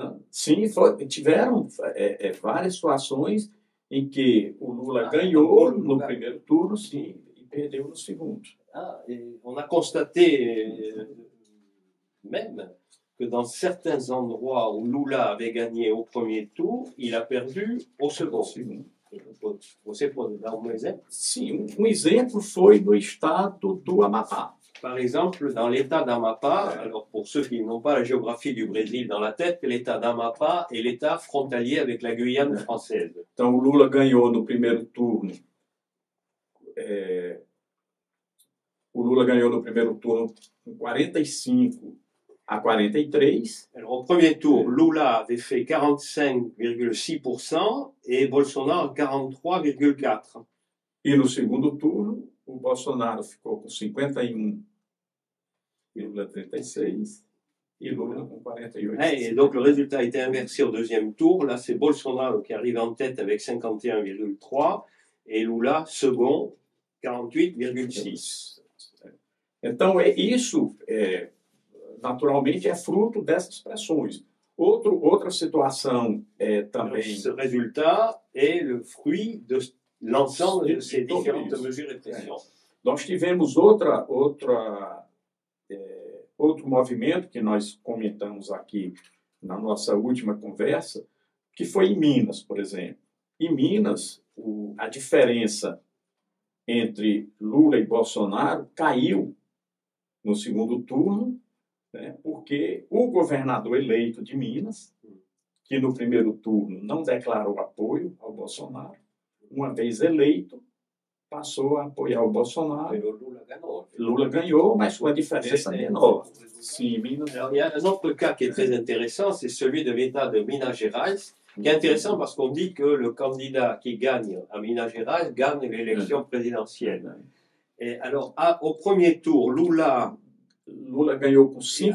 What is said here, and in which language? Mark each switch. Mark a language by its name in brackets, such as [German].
[Portuguese] Sim, tiveram várias situações em que o Lula ganhou no primeiro turno, sim, e perdeu no segundo. [French] On a constaté même que dans certains endroits où Lula avait gagné au premier tour, il a perdu au second. [Portuguese] Você pode dar um exemplo? Sim, exemplo foi no estado do Amapá. [French] Par exemple, dans l'état d'Amapá, alors pour ceux qui n'ont pas la géographie du Brésil dans la tête, l'état d'Amapá est l'état frontalier avec la Guyane française. [Portuguese] Então, o Lula ganhou no primeiro turno. O Lula ganhou no primeiro turno com 45-43. [French] Alors, au premier tour, Lula avait fait 45,6% et Bolsonaro 43,4%. [Portuguese] E no segundo turno, o Bolsonaro ficou com 51,36% et Lula com 48%. [French] Et donc le résultat a été inversé au deuxième tour. Là, c'est Bolsonaro qui arrive en tête avec 51,3% et Lula second, 48,6%. [Portuguese] Então, isso, naturalmente, é fruto dessas pressões. Outra situação também... [French] Ce résultat est le fruit de l'ensemble de ces différentes mesures de pression. [Portuguese] Nós tivemos outro movimento que nós comentamos aqui na nossa última conversa, que foi em Minas, por exemplo. Em Minas, a diferença entre Lula e Bolsonaro caiu no segundo turno, né, porque o governador eleito de Minas, que no primeiro turno não declarou apoio ao Bolsonaro, uma vez eleito, passou a apoiar o Bolsonaro. Lula ganhou, mas com a diferença menor. Sim, Minas. [French] Alors, il y a un autre cas qui est très intéressant, c'est celui de l'État de Minas Gerais, qui est intéressant parce qu'on dit que le candidat qui gagne à Minas Gerais gagne l'élection présidentielle. Et alors, au premier tour, Lula [Portuguese] ganhou com 5%